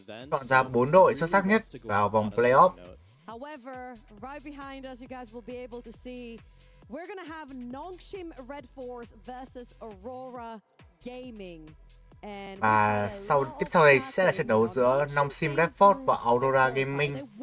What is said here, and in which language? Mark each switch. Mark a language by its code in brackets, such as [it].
[vi] Chọn ra 4 đội xuất sắc nhất vào vòng playoff. [en] However, right behind us, you guys will be able to see we're gonna have Nongshim Red Force versus Aurora Gaming. [vi] Và tiếp sau đây sẽ là trận đấu giữa Nongshim Red Force và Aurora Gaming.